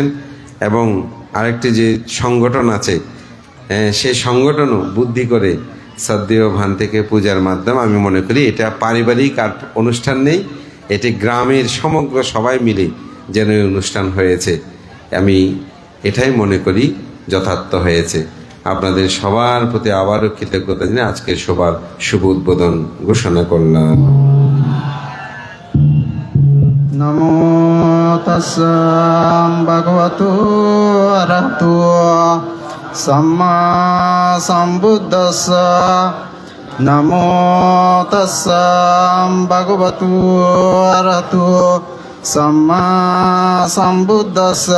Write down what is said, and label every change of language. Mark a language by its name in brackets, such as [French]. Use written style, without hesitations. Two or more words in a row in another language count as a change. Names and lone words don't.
[Bangla] এবং আরেকটি যে সংগঠন আছে, সেই সংগঠনও বুদ্ধি করে শ্রদ্ধেয় ভান্তেকে পূজার মাধ্যমে আমি মনে করি এটা পারিবারিক আর অনুষ্ঠান নেই, এটি গ্রামের সমগ্র সবাই মিলে যেন এই অনুষ্ঠান হয়েছে, আমি এটাই মনে করি যথার্থ হয়েছে। আপনাদের সবার প্রতি আবারও কৃতজ্ঞতা জানিয়ে আজকের সবার শুভ উদ্বোধন ঘোষণা করলাম। [Pali] নমো তাস্সা ভগবতো অরহতো সম্মা সম্বুদ্ধাস্সা। নমো তাস্সা ভগবতো অরহতো সম্মা সম্বুদ্ধাস্সা।